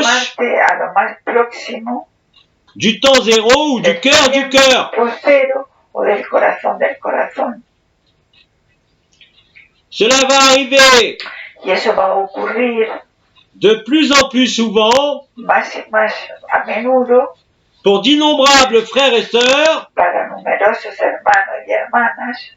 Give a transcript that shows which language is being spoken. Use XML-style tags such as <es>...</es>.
<es>acercarte a lo más próximo</es> <fr>du temps zéro ou du cœur du cœur.</fr> <es>tiempo cero o del corazón del corazón.</es> <fr>Cela va arriver</fr> <es>Y eso va a ocurrir</es> <fr>de plus en plus souvent</fr> <es>más y más a menudo</es> <fr>pour d'innombrables frères et sœurs</fr> <es>para numerosos hermanos y hermanas</es>